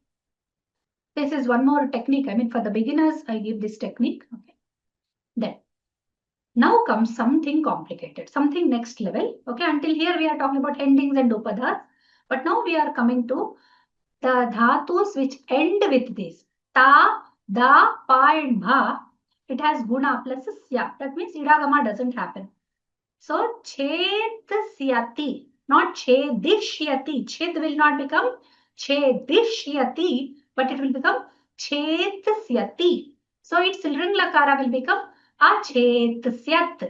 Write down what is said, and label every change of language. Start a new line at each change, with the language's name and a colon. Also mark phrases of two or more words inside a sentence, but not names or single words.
English: This is one more technique. I mean, for the beginners, I give this technique. Okay. Then now comes something complicated, something next level. Okay. Until here, we are talking about endings and upadas. But now we are coming to the dhatus which end with this. Ta, da, pa and bha. It has guna plus sya. That means idagama doesn't happen. So chedasyati, not chedishyati. Ched will not become chedishyati, but it will become chedasyati. So its
Sanskrit: ring lakara
English: will become achedasyat.